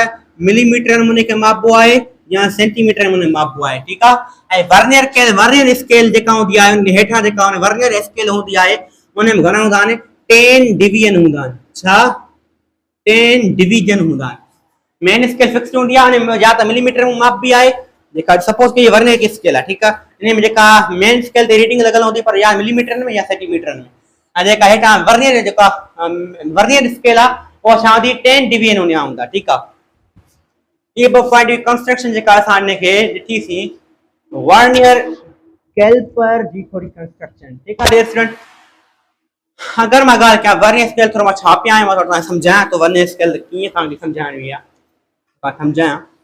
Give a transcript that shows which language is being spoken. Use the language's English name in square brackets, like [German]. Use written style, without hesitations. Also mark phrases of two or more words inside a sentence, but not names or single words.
[Sindhi] मिलीमीटर नमूने खे मापो आहे या सेंटीमीटर नमूने मापो आहे ठीकु आहे ऐं [English] vernier scale [Sindhi] जेका हूंदी आहे उन हेठां जेका [English] vernier scale [Sindhi] हूंदी आहे उन में घणा हूंदा आहिनि 10 डिवीजन हूंदा आहिनि छा 10 डिवीजन हूंदा आहिनि [English] main scale fix [Sindhi] हूंदी आहे उन या त मिलीमीटर में माप बि आहे जेका सपोज कि वर्नियर की स्केल आहे ठीकु आहे इन में जेका [English] main scale [Sindhi] ते रीडिंग लॻल हूंदी पर या मिलीमीटर में या सेंटीमीटर में ऐं जेका हेठां [English] vernier scale [Sindhi] आहे उहा छा हूंदी 10 डिवीजन उन जा हूंदा ठीकु आहे ये [English] point construction [Sindhi] जेका असां हिनखे ॾिठीसीं [English] vernier caliper [Sindhi] जी थोरी कंस्ट्रक्शन ठीकु आहे स्टूडेंट अगरि मां ॻाल्हि कयां [English] vernier scale [Sindhi] थोरो मां छापिया आहियां मां तव्हांखे सम्झायां थो [English] vernier scale [Sindhi] कीअं तव्हांखे सम्झाइणी आहे मां सम्झायां